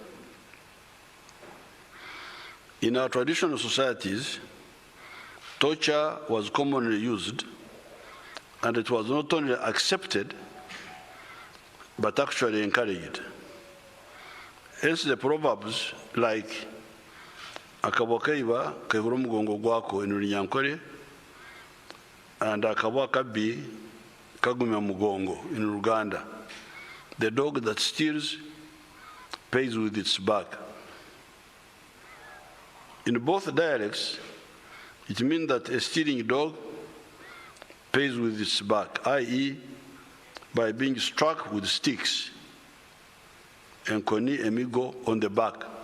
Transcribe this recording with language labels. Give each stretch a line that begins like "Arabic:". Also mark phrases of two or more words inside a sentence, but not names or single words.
English: In our traditional societies, torture was commonly used, and it was not only accepted, but actually encouraged. Hence the proverbs like
Nyankole: akabwa kaiba kaibura omugongo gwako
English: in Runyankore and
Ganda: akabwa kabi kagumya mugongo
English: in Luganda. The dog that steals pays with its back. In both dialects, it means that a stealing dog pays with its back, i.e., by being struck with sticks and
Nyankole: koni emigo
English: on the back.